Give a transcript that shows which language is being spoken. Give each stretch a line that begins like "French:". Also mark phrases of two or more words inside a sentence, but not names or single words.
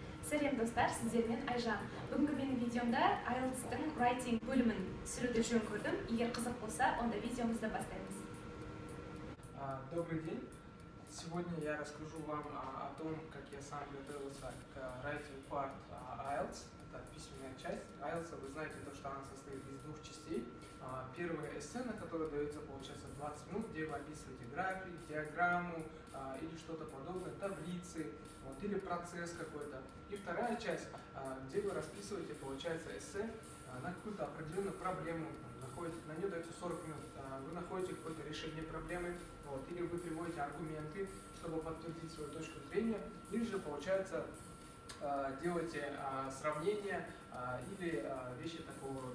Kazakh: Сәлем достар, сіздермен Айжан. Бүгінгі менің видеомда IELTS-тың writing бөлімін түсіруді жөн көрдім. Егер қызық болса, онда видеомызды бастаймыз.
Russian: Добрый день. Сегодня я расскажу вам о том, как я сам готовился к
English: writing part
Russian: IELTS. Это письменная часть IELTS. Вы знаете, что она состоит из двух частей. Первое эссе, на которое дается, получается, 20 минут, где вы описываете график, диаграмму или что-то подобное, таблицы, или процесс какой-то. И вторая часть, где вы расписываете, получается, эссе на какую-то определенную проблему, на нее дается 40 минут, вы находите какое-то решение проблемы, или вы приводите аргументы, чтобы подтвердить свою точку зрения, или же, получается, делаете сравнения или вещи такого рода.